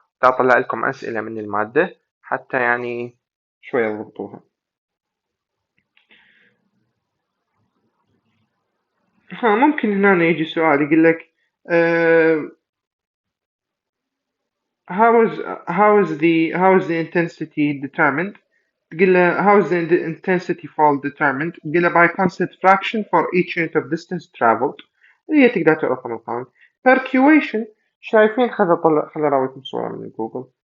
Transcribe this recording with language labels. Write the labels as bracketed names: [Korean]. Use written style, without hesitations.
[Arabic] أطلع لكم أسئلة من المادة حتى يعني شوي تضبطوها. ها ممكن هنا يجي سؤال يقول لك [English] how is the intensity determined. [Arabic] تقول له [English] how is the intensity fall determined. تقول له by constant fraction for each unit of distance traveled. [Arabic] اللي هي تقدر تعرفها من القانون. percuation شايفين؟ خذ راويكم صورة من جوجل.